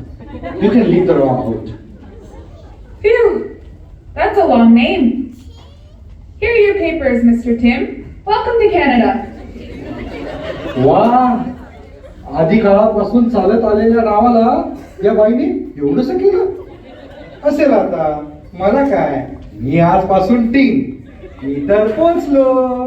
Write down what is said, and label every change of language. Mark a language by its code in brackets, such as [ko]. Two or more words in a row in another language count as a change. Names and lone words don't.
[en] You can leave the rock out. Phew, that's a long name. Here are your papers, Mr. Tim. Welcome to Canada. [mr] वा, आधी काळापासून चालत आलेल्या नावाला या बाईने एवढंसं केलं असेल. आता मला काय, मी आजपासून टीम, मी तर पोचलो.